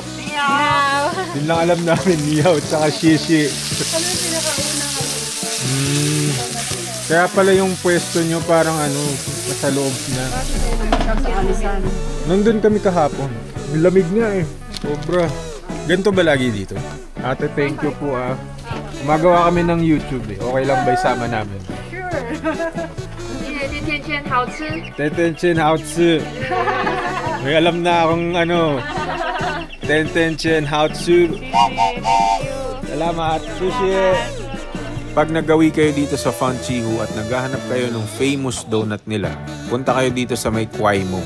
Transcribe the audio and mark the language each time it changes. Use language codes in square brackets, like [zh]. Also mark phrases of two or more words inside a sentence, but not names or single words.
[tl] Yun lang alam namin, [zh] 你好 [tl] tsaka shishi. Ano yung pinakaunang Kaya pala yung pwesto nyo parang nasa loob na. Nandun kami kahapon. Lamig nga eh. Sobra. Ganito ba lagi dito? Ate, [en] thank you [tl] po ah. Gumagawa kami ng YouTube eh. Okay lang ba isama namin? [en] Sure. [zh] 天天好吃。天天好吃. [tl] May alam na akong [zh] 天天好吃. [tl] Salamat. Sushi. Pag nagawi kayo dito sa Fanchihu at naghahanap kayo ng famous donut nila, punta kayo dito sa may Kuwaimo.